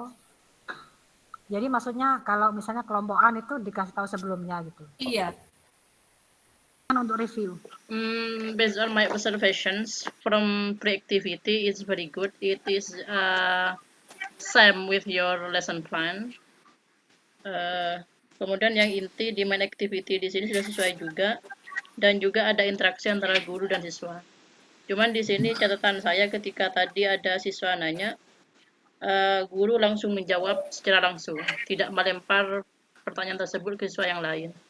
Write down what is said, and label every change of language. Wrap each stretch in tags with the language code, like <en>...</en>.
<id>Oh, jadi maksudnya kalau misalnya kelompokan itu dikasih tahu sebelumnya gitu. Iya. Untuk review.</id> <en>Based on my observations from pre-activity, it's very good. It is same with your lesson plan.</en> <id>Kemudian yang inti di main activity di sini sudah sesuai juga, dan juga ada interaksi antara guru dan siswa. Cuman di sini catatan saya ketika tadi ada siswa nanya, guru langsung menjawab secara langsung, tidak melempar pertanyaan tersebut ke siswa yang lain.</id>